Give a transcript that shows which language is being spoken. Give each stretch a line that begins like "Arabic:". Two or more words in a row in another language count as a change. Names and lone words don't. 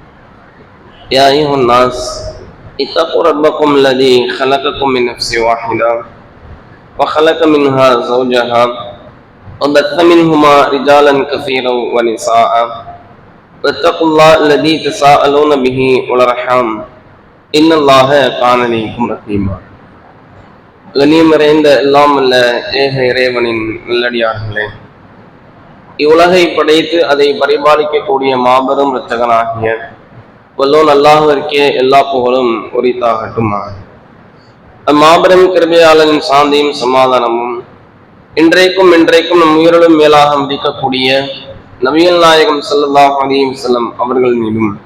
Arabic: يا أيها الناس اتقوا ربكم الذي خلقكم من نفس واحدة وخلق منها زوجها وبث منهما رجالا كثيرا ونساء واتقوا الله الذي تساءلون به والأرحام إن الله كان عليكم رقيبا.
Tamil: கண்ணியமிறைந்த எல்லாம் அல்ல ஏக இறைவனின் நல்லடியார்களே, இவ்வுலகை படைத்து அதை பரிபாலிக்கக்கூடிய மாபெரும் இரட்சகனாகிய வல்லோன் அல்லாஹ்விற்கே எல்லா புகழும் உரித்தாகட்டுமா. அம்மாபெரும் கிருபையாளனின் சாந்தியும் சமாதானமும் இன்றைக்கும் நம் உயிரிலும் மேலாக மதிக்கக்கூடிய நபிகள் நாயகம்
Arabic: صلى الله عليه وسلم
Tamil: அவர்கள் மீதும்,